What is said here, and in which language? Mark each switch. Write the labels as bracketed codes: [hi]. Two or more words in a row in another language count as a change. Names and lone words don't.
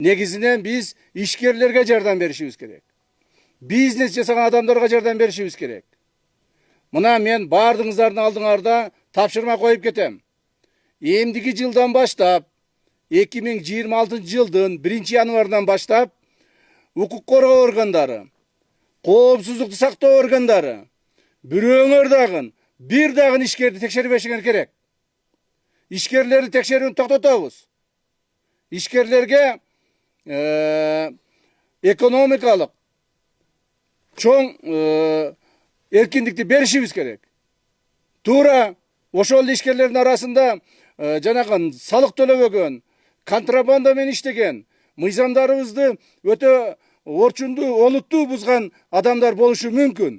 [ky] Негizinen biz işgерlerге жардам беришибиz керек. Бизнес жасаган адамдарга жардам беришибиz керек. Мына мен бардыңыздардын алдыңарда тапшырма коюп кетем. Эмдиги жылдан баштап 2026 жылдын 1-январынан баштап укук коргоо органдары, коопсуздукту сактоо органдары бирөөңөр дагы бир дагы ишкерди текшербешиңер керек. İşgерlerди текшерүүнү токтотобуз. İşgерlerге экономикалык чоң эркиндикти беришибиз керек. Туура ошол ишкерлердин арасында жанагы салык төлөбөгөн, контрабанда менен иштеген, мыйзамдарыбызды өтө орчундуу, олуттуу бузган адамдар болушу мүмкүн.